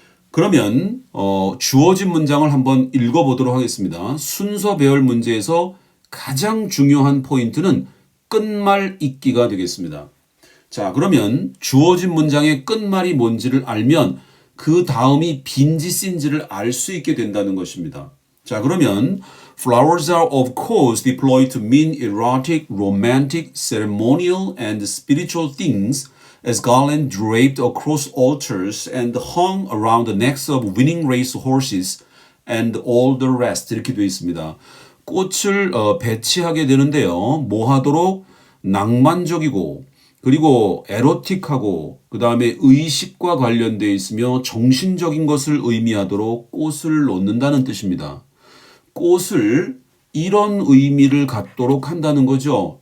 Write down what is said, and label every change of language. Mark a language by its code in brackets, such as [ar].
[ko] 그러면 주어진 문장을 한번 읽어보도록 하겠습니다. 순서 배열 문제에서 가장 중요한 포인트는 끝말 잇기가 되겠습니다. 자, 그러면 주어진 문장의 끝말이 뭔지를 알면 그 다음이 B인지 C인지를 알 수 있게 된다는 것입니다. 자, 그러면 [en] Flowers are of course deployed to mean erotic, romantic, ceremonial and spiritual things as garland draped across altars and hung around the necks of winning race horses and all the rest [ko] 이렇게 되어 있습니다. 꽃을 배치하게 되는데요. 뭐 하도록 낭만적이고 그리고 에로틱하고 그 다음에 의식과 관련되어 있으며 정신적인 것을 의미하도록 꽃을 놓는다는 뜻입니다. 꽃을 이런 의미를 갖도록 한다는 거죠.